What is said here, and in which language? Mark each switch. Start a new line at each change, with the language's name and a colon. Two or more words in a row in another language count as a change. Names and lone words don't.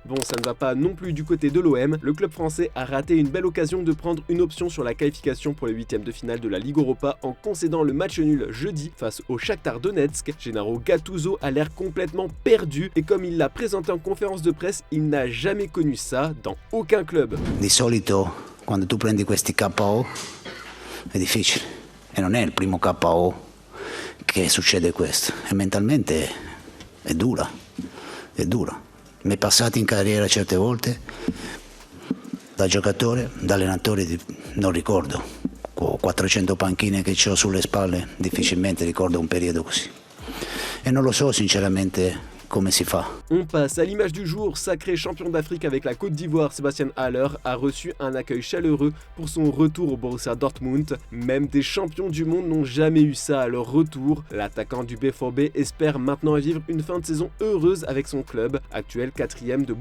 French: Bon, ça ne va pas non plus du côté de l'OM. Le club français a raté une belle occasion de prendre une option sur la qualification pour les huitièmes de finale de la Ligue Europa en concédant le match nul jeudi face au Shakhtar Donetsk. Gennaro Gattuso a l'air complètement perdu et comme il l'a présenté en conférence de presse, il n'a jamais connu ça dans aucun club.
Italian: Di solito quando tu prendi questi KO è difficile e non è il primo KO che succede questo e mentalmente è dura, è dura. Mi è passato in carriera certe volte da giocatore, da allenatore, non ricordo, con 400 panchine che ho sulle spalle, difficilmente ricordo un periodo così e non lo so sinceramente comment si fa.
French: On passe à l'image du jour. Sacré champion d'Afrique avec la Côte d'Ivoire, Sébastien Haller a reçu un accueil chaleureux pour son retour au Borussia Dortmund. Même des champions du monde n'ont jamais eu ça à leur retour. L'attaquant du BVB espère maintenant vivre une fin de saison heureuse avec son club, actuel 4e de Bundesliga.